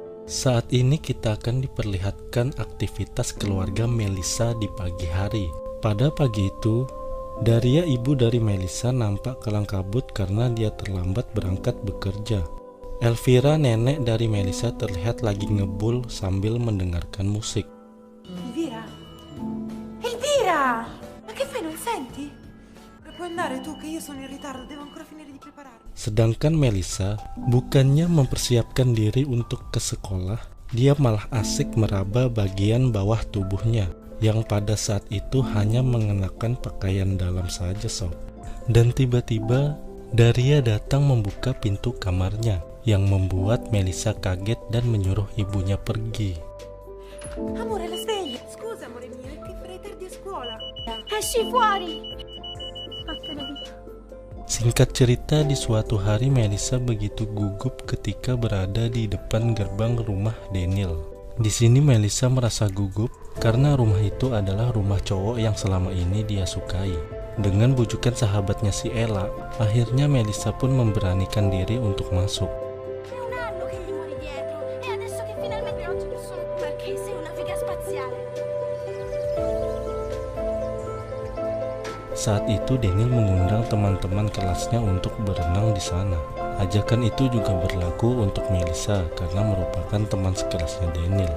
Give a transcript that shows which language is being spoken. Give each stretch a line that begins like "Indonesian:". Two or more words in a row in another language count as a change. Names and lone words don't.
Indonesian: Saat ini kita akan diperlihatkan aktivitas keluarga Melissa di pagi hari. Pada pagi itu, Daria, ibu dari Melissa, nampak kelang kabut karena dia terlambat berangkat bekerja. Elvira, nenek dari Melissa, terlihat lagi ngebul sambil mendengarkan musik.
Italian: Elvira? Elvira! Ma che fai, non senti? Puoi andare tu che io sono in ritardo, devo ancora finire di preparare.
Indonesian: Sedangkan Melissa, bukannya mempersiapkan diri untuk ke sekolah, dia malah asik meraba bagian bawah tubuhnya yang pada saat itu hanya mengenakan pakaian dalam saja sob. Dan tiba-tiba Daria datang membuka pintu kamarnya yang membuat Melissa kaget dan menyuruh ibunya pergi.
Italian: Amore, la sveglia! Scusa, amore mio, è che farei tardi a scuola. Esci fuori! Vattene via.
Indonesian: Singkat cerita, di suatu hari Melissa begitu gugup ketika berada di depan gerbang rumah Daniel. Di sini Melissa merasa gugup karena rumah itu adalah rumah cowok yang selama ini dia sukai. Dengan bujukan sahabatnya si Ella, akhirnya Melissa pun memberanikan diri untuk masuk.
Italian: È un anno che gli muori dietro e adesso che finalmente oggi sono... Ma che sei una figa spaziale!
Indonesian: Saat itu Daniel mengundang teman-teman kelasnya untuk berenang di sana. Ajakan itu juga berlaku untuk Melissa karena merupakan teman sekelasnya Daniel.